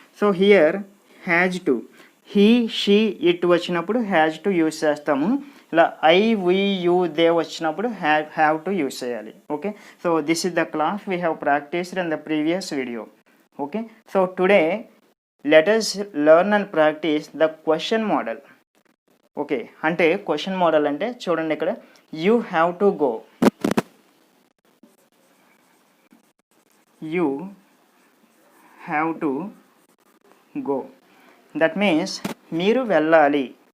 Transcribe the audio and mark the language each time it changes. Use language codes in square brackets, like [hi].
[en] so here has to, he, she, it [te] వచ్చినప్పుడు [en] has to use [te] చేస్తాము. ఇలా [en] I, we, you, they [te] వచ్చినప్పుడు [en] have to use [te] చేయాలి. [en] Okay, so this is the class we have practised in the previous video. Okay, so today let us learn and practice the question model. Okay, అంటే question model [te] అంటే చూడండి, ఇక్కడ [en] You have to go. You have to go, that means [te] మీరు వెళ్ళాలి.